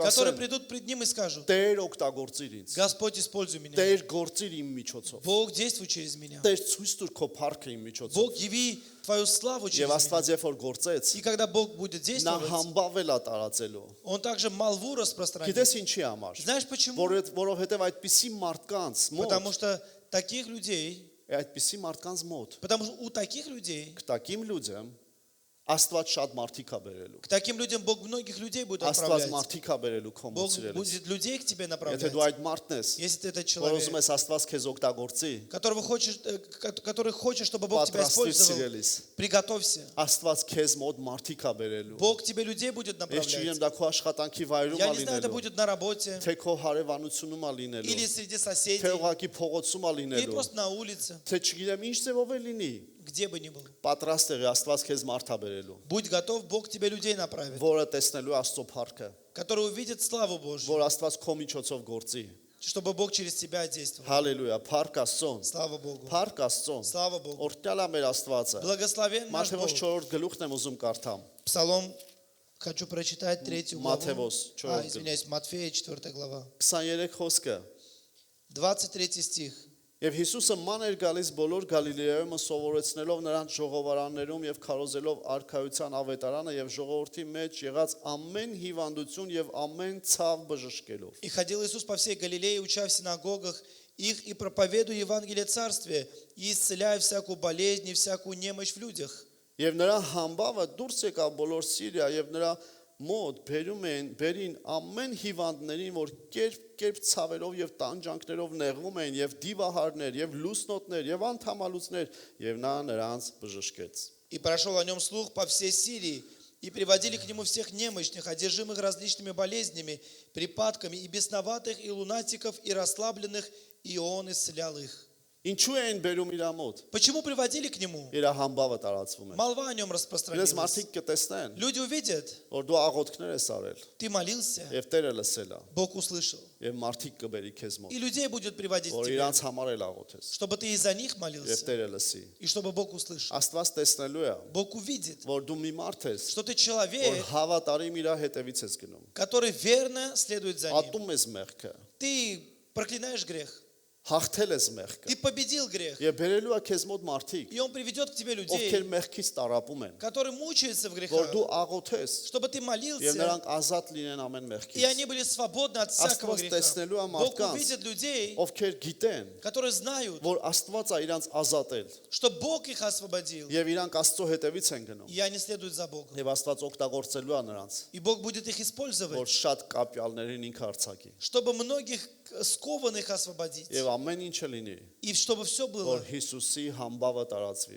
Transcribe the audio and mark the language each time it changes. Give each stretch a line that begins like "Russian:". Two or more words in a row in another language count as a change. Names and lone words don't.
Russian: которые
Armenian: կասեն.
Russian: придут пред Ним и скажут:
Armenian: Տեր օգտագործիր ինձ։
Russian: Господь, используй меня.
Armenian: Տեր գործիր իմ միջոցով։
Russian: Бог, действуй через меня.
Armenian: Տեր ցույց տուր քո փառքը իմ միջոցով։
Russian: Бог, яви Твою славу через
Armenian: Եվ Աստված
Russian: меня.
Armenian: երբ որ գործեց,
Russian: И когда Бог будет
Armenian: նա
Russian: действовать,
Armenian: համբավել է տարածելու։
Russian: Он также молву распространит.
Armenian: Գիտես ինչի համար։
Russian: Знаешь почему?
Armenian: Որովհետև այդպիսի մարդկանց
Russian: Потому
Armenian: մոտ,
Russian: что таких людей,
Armenian: այդպիսի մարդկանց մոտ,
Russian: потому что у таких людей, к таким людям
Armenian: Աստված շատ մարդիկ է բերելու։
Russian: к таким людям Бог многих людей будет
Armenian: Աստված
Russian: отправлять.
Armenian: մարդիկ է բերելու քո մոտ
Russian: Бог
Armenian: սիրելիս։
Russian: будет людей к тебе
Armenian: Եթե
Russian: направлять.
Armenian: դու այդ մարդն ես,
Russian: Если ты этот
Armenian: որ
Russian: человек,
Armenian: ուզում ես Աստված քեզ օգտագործի,
Russian: который хочет, чтобы Бог тебя
Armenian: պատրաստիր
Russian: использовал,
Armenian: սիրելիս։
Russian: приготовься.
Armenian: Աստված քեզ մոտ մարդիկ է բերելու։
Russian: Бог тебе людей будет
Armenian: Ես չգիտեմ
Russian: направлять.
Armenian: դա քո աշխատանքի վայրում
Russian: Я
Armenian: է
Russian: не знаю, это
Armenian: լինելու,
Russian: будет на работе,
Armenian: թե քո հարևանությունում է լինելու,
Russian: или среди
Armenian: թե
Russian: соседей,
Armenian: ուղղակի փողոցում է
Russian: или
Armenian: լինելու,
Russian: просто на улице,
Armenian: թե չգիտեմ ինչ ձևով է լինի։
Russian: где бы ни был.
Armenian: Պատրաստ եղի Աստված քեզ մարդ է բերելու,
Russian: Будь готов, Бог тебе людей направит,
Armenian: որը տեսնելու Աստծո փառքը,
Russian: которые увидят славу Божью,
Armenian: որ Աստված քո միջոցով գործի։
Russian: чтобы Бог через тебя действовал.
Armenian: Հալելույա, փառք Աստծուն։
Russian: Слава Богу.
Armenian: Փառք Աստծուն։
Russian: Слава Богу.
Armenian: Օրհնյալ է մեր Աստվածը։
Russian: Благословен наш Бог.
Armenian: Մատթեոս 4-րդ գլուխն եմ ուզում կարդամ։
Russian: Псалом хочу прочитать 3 главу. Матфеос, Извиняюсь, Матфея, 4 глава.
Armenian: 23 խոսքը։
Russian: 23 стих.
Armenian: Եվ Հիսուսը ման էր գալիս բոլոր Գալիլեայում սովորեցնելով նրանց ժողովարաններում եւ քարոզելով արքայության ավետարանը եւ ժողովրդի մեջ եղած ամեն հիվանդություն եւ ամեն ցավ բժշկելով։
Russian: И ходил Иисус по всей Галилее, уча в синагогах их и проповедуя Евангелие Царствия, и исцеляя всякую болезнь и всякую немощь в людях.
Armenian: Եվ նրա համբավը դուրս եկավ բոլոր Սիրիա եւ նրա մոտ բերին ամեն հիվանդներին, որ կերպ ցավերով եւ տանջանքներով նեղվում էին եւ դիվահարներ եւ լուսնոտներ եւ անթամալուցներ եւ նա նրանց բժշկեց։
Russian: И прошел о нем слух по всей Сирии, и приводили к нему всех немощных, одержимых различными болезнями, припадками, и бесноватых, и лунатиков, и расслабленных, и он исцелял их.
Armenian: Ինչու էին բերում իր մոտ։
Russian: Почему приводили к нему?
Armenian: Իր համբավը տարածվում է։
Russian: Молва о нем
Armenian: Իրենց
Russian: распространилась.
Armenian: մարդիկ կտեսնեն,
Russian: Люди увидят,
Armenian: որ дու աղոթքներ ես արել
Russian: ты молился,
Armenian: եւ Տերը լսել է
Russian: Бог услышал.
Armenian: եւ մարդիկ կբերի քեզ մոտ,
Russian: И людей будет приводить к
Armenian: որ
Russian: тебе,
Armenian: իրանց համար էլ աղոթես
Russian: чтобы ты и за них
Armenian: եւ
Russian: молился,
Armenian: Տերը լսի։
Russian: и чтобы Бог услышал.
Armenian: Աստված տեսնելու է,
Russian: Бог увидит,
Armenian: որ դու մի մարդ ես,
Russian: что ты
Armenian: որ
Russian: человек,
Armenian: հավատարիմ իր հետևից ես գնում։
Russian: который верно следует за ним.
Armenian: Ատում ես մեղքը,
Russian: Ты проклинаешь грех,
Armenian: հաղթել ես մեղքը
Russian: ты победил грех,
Armenian: եւ բերելու է քեզ мոտ մարդիկ,
Russian: и Он приведет к тебе
Armenian: ովքեր
Russian: людей,
Armenian: մեղքից տարապում են,
Russian: которые мучаются в
Armenian: որ
Russian: грехах,
Armenian: դու աղոթես
Russian: чтобы ты
Armenian: եւ
Russian: молился,
Armenian: նրանք ազատ լինեն ամեն
Russian: и
Armenian: մեղքից,
Russian: они были свободны от всякого
Armenian: Աստված
Russian: греха.
Armenian: տեսնելու է
Russian: Бог
Armenian: մարդկանց,
Russian: увидит людей,
Armenian: ովքեր գիտեն,
Russian: которые знают,
Armenian: որ Աստված է իրանց ազատել
Russian: что Бог их освободил,
Armenian: եւ իրանք Աստծո հետևից են гնում
Russian: и они следуют за Богом.
Armenian: եւ Աստված օգտագործելու է նրանց,
Russian: И Бог будет их
Armenian: որ
Russian: использовать,
Armenian: շատ կապյալներին ինքը արցակի
Russian: чтобы многих скованных освободить,
Armenian: եւ ամեն ինչը լինի,
Russian: и чтобы все было,
Armenian: որ Հիսուսի համբավը տարածվի։